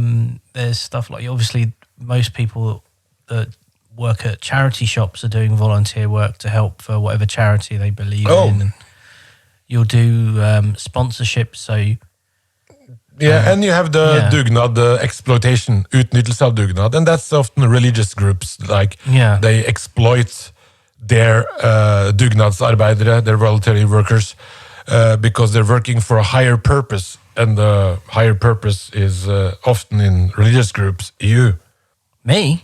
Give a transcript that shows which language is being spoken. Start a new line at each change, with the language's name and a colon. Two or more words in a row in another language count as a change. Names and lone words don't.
English: There's stuff like, obviously, most people that work at charity shops are doing volunteer work to help for whatever charity they believe in. And you'll do sponsorships, so... and you have the dugnad, the exploitation,
Norwegian: utnyttelse av dugnad,
English: and that's often religious groups, like they exploit their dugnadsarbeidere, their voluntary workers, because they're working for a higher purpose, and the higher purpose is often in religious groups. You. Me?